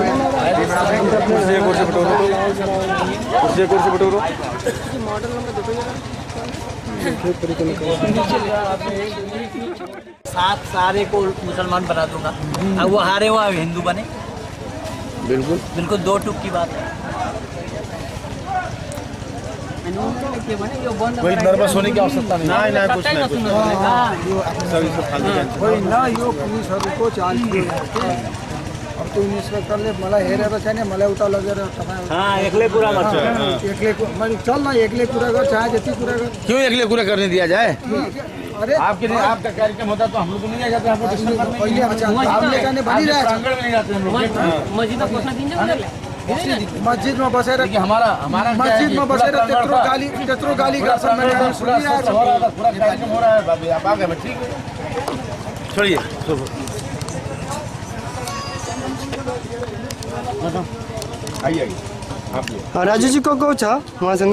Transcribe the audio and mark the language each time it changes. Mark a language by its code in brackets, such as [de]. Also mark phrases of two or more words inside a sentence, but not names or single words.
[hi] साथ सारे को मुसलमान बना दूंगा, अब वो हारे हुआ हिंदू बने। बिल्कुल 2 टूक की बात है। कोई नर्वस होने की आवश्यकता नहीं। नहीं कुछ नहीं, [ne] यो पुलिसहरूको चाल [hi] अब तो [ne] इन्स्पेक्टरले मलाई हेरेर चाहिँ नि मलाई उता लगेर एक्लै कुरा गर्छु। मैले चल न एक्लै कुरा गर, चाहे जति कुरा गर। [hi] क्यों अगले पूरा करने दिया जाए? अरे आपका कार्यक्रम होता तो हम लोग नहीं जाते, आपको डिस्टर्ब करने के लिए। [ne] आपले जाने भनिरहेछ, [hi] प्रांगण में नहीं जाते हम लोग। [ne] मस्जिदमा बसेर [hi] हमारा [ne] मस्जिदमा बसेर त्यत्रो गाली गर्छन् भने हामी सुनिरहेछौँ। [hi] पूरा कार्यक्रम हो रहा है बाबू, आप आ गए, ठीक है, छोड़िए। आइए आप [ne] राजु जी को छ उहाँसँग